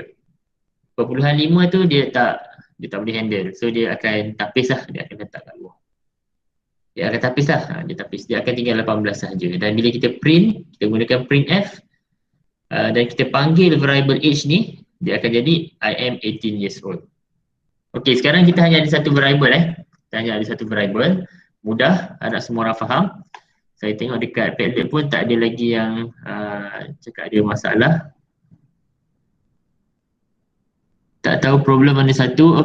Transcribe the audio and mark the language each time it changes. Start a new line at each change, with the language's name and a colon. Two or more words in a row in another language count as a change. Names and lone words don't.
Malay: Perpuluhan 5 tu dia tak boleh handle, so dia akan tapis lah, dia akan letak kat luar. Dia akan tapis lah, dia akan tinggal 18 sahaja. Dan bila kita print, kita gunakan printf dan kita panggil variable age ni, dia akan jadi
English: I am 18 years old.
Malay: Okey, sekarang kita hanya ada satu variable Kita hanya ada satu variable. Mudah, harap semua orang faham. Saya tengok dekat Padlet pun tak ada lagi yang cakap ada masalah. Tak tahu problem mana satu.